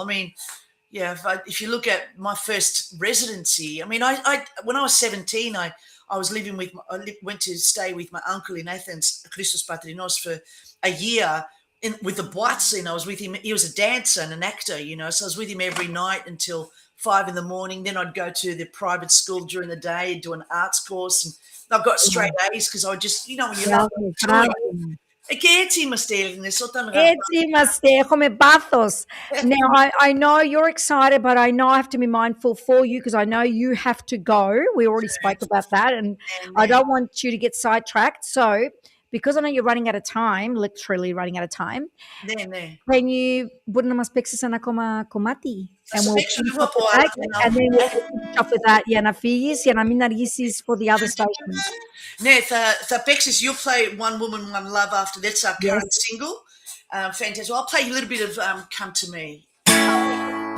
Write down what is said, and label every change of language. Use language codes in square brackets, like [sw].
[en] I mean, yeah, if you look at my first residency, I mean, I when I was 17, I was living with, went to stay with my uncle in Athens, Christos Patrinos, for a year with the boite scene. I was with him. He was a dancer and an actor, so I was with him every night until 5 a.m. Then I'd go to the private school during the day, do an arts course, and I've got straight A's because I just, when you love doing it. [el] Και έτσι είμαστε Έλληνες όταν Έτσι είμαστε, έχουμε πάθος. [en] Now, I know you're excited, but I know I have to be mindful for you because I know you have to go. We already spoke about that, and I don't want you to get sidetracked. So, because I know you're running out of time, literally running out of time, [el] Ναι. can you μπορεί να μας παίξεις ένα ακόμα κομμάτι? Θα σου παίξω λίγο από [en] And then we'll finish off with that για να φύγεις, για να μην αργήσεις for the other stations. Ναι, θα παίξεις You Play One Woman, One Love after that's our current single. Fantastic. Well, I'll play you a little bit of Come to Me.